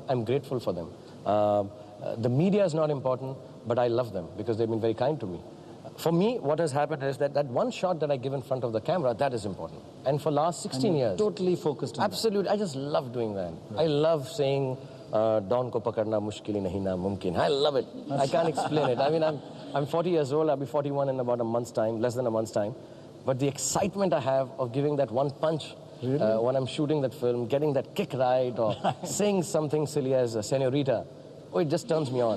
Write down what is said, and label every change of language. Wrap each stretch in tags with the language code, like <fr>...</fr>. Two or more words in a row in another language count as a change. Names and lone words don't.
<en>I'm grateful for them. The media is not important, but I love them because they've been very kind to me. For me, what has happened is that one shot that I give in front of the camera, that is important. And for last 16 years... totally focused on absolutely, that. I just love doing that. Right. I love saying,</en> <hi>डॉन को पकड़ना मुश्किल नहीं ना मुमकिन.</hi> <en>I love it. I can't explain it. I mean, I'm 40 years old. I'll be 41 in about a month's time, less than a month's time. But the excitement I have of giving that one punch when I'm shooting that film, getting that kick right, or saying something silly as a senorita, oh, it just turns me on.</en>